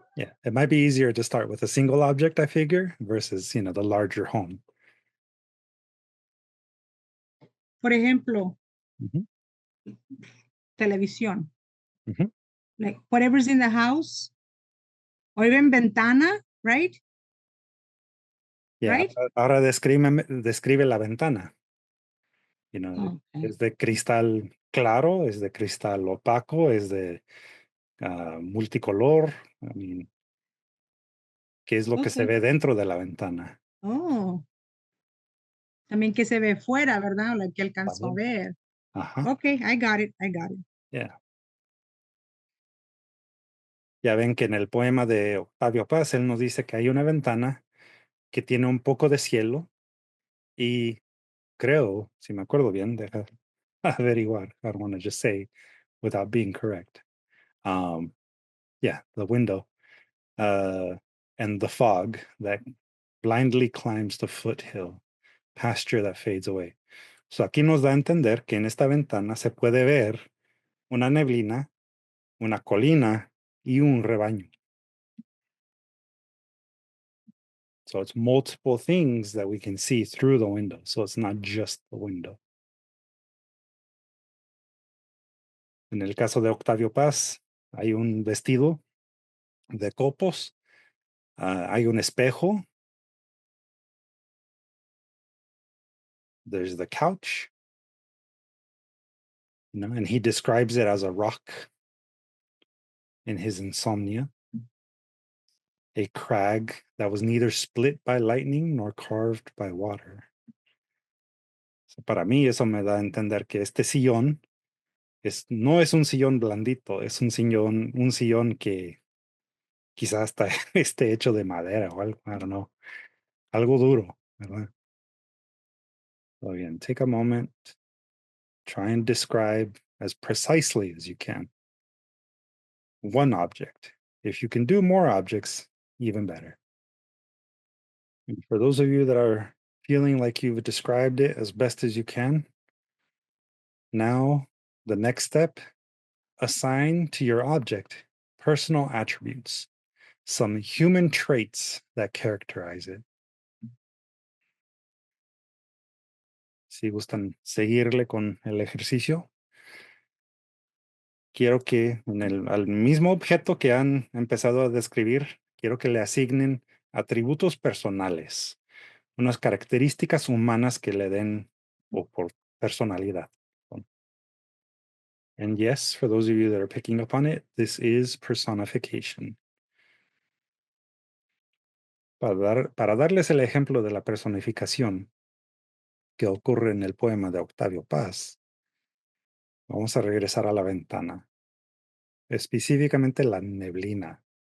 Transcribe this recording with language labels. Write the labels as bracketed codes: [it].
[en] Yeah, it might be easier to start with a single object, I figure, versus, the larger home. [es] Por ejemplo, Mhm. televisión. Mhm. [en] Like whatever's in the house, or even ventana, right? Yeah, Right? [es] ahora describe la ventana. [en] Okay. [es] Es de cristal claro, es de cristal opaco, es de multicolor. [en] I mean, [es] ¿qué es lo que se [en] Okay. [es] ve dentro de la ventana? Oh. También que se ve fuera, ¿verdad? La que alcanzó a También. ver. Ajá. [en] Okay, I got it. Yeah. [es] Ya ven que en el poema de Octavio Paz, él nos dice que hay una ventana que tiene un poco de cielo y creo, si me acuerdo bien, deja averiguar. [en] I don't want to just say without being correct. Yeah, the window and the fog that blindly climbs the foothill, pasture that fades away. [es] So aquí nos da a entender que en esta ventana se puede ver una neblina, una colina y un rebaño. [en] So it's multiple things that we can see through the window. So it's not just the window. [es] En el caso de Octavio Paz, hay un vestido de copos, hay un espejo, [en] there's the couch, and he describes it as a rock in his insomnia, a crag that was neither split by lightning nor carved by water. [es] So para mí eso me da a entender que este sillón no es un sillón blandito, es un sillón que quizás hasta esté hecho de madera o algo, [en] I don't know, [es] algo duro, ¿verdad? [en] So again, take a moment, try and describe as precisely as you can one object. If you can do more objects, even better. And for those of you that are feeling like you've described it as best as you can, now the next step, assign to your object personal attributes, some human traits that characterize it. [es] Si gustan seguirle con el ejercicio, quiero que al mismo objeto que han empezado a describir, quiero que le asignen atributos personales, unas características humanas que le den o por personalidad. [en] And yes, for those of you that are picking up on it, this is personification. [es] Para darles el ejemplo de la personificación que ocurre en el poema de Octavio Paz, vamos a regresar a la ventana, específicamente la neblina.